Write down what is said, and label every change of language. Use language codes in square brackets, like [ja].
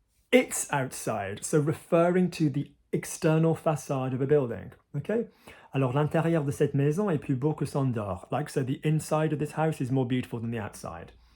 [en] It's outside, so referring to the external facade of a building. Okay. [fr] Alors l'intérieur de cette maison est plus beau que son dehors. [en] Like, so the inside of this house is more beautiful than the outside.